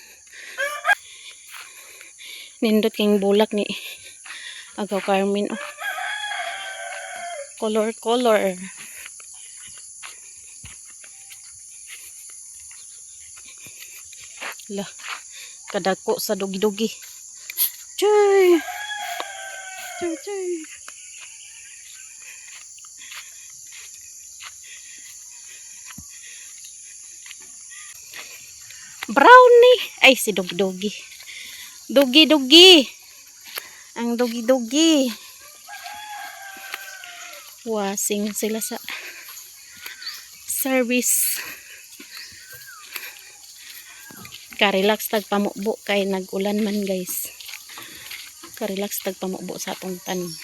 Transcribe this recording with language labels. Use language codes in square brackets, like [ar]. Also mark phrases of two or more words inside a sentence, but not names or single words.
[ceb] Nindot king bulak ni agaw Carmen, oh. Color. Lah, kadako sa dugi-dugi. Chuy. Brownie. Ay, si dugi-dugi. Dugi-dugi. Ang dugi-dugi. Wasing sila sa service. Ka-relax tag pamubo kay nag-ulan man guys. Ka-relax tag pamubo sa atong tanom.